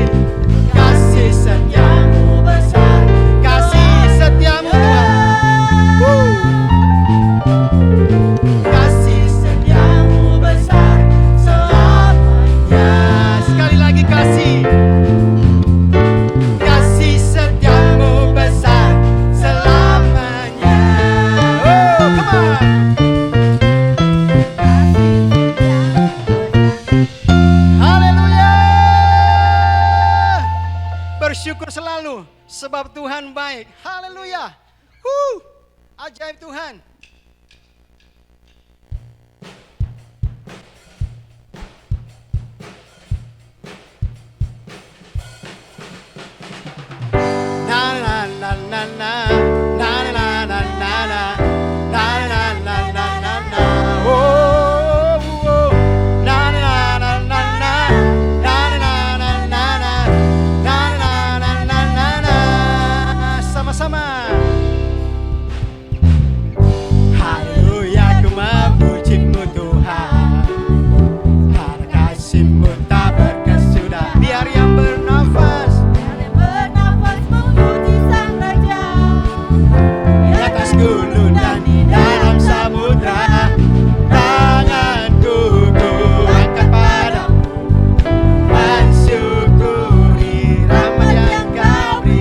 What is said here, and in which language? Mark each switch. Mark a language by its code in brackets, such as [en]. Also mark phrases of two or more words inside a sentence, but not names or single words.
[id] Kasih setiamu besar, kasih setiamu Tuhan. Kasih setiamu besar selamanya. Sekali lagi kasih setiamu besar selamanya. [en] Oh, come on. [id] Haleluya. Bersyukur selalu sebab Tuhan baik. Haleluya. Ajaib Tuhan. Na na na na na na na na na na na na na na na na oh oh na na na na na na na na na na na na na na sama-sama. Haleluya, ku memuji-Mu Tuhan, karena kasih-Mu tak berkesudahan. Biar yang bernafas di atas gunung dan di dalam samudra, tanganku ku angkat padamu, mensyukuri rahmat yang Kau beri.